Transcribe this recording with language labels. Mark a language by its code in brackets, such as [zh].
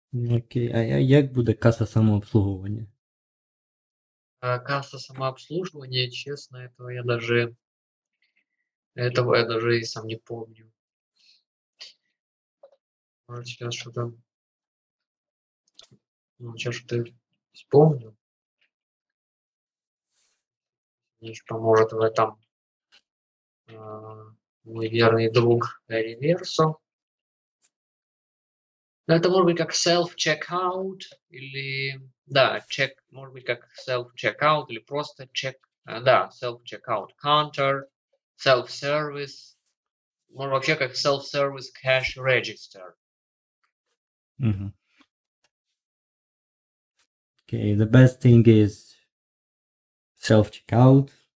[uk] Окей, а як буде каса самообслуговування? [ru] Касса самообслуживания, честно, этого я даже и сам не помню. Может, сейчас что-то... Ну, сейчас что-то вспомню. Мне поможет в этом мой верный друг Реверсо. Но это может быть как self-checkout или... Да, может быть как self-checkout или просто да, self-checkout counter, self-service. Может вообще как self-service cash register. [en] Okay, the best thing is self-checkout.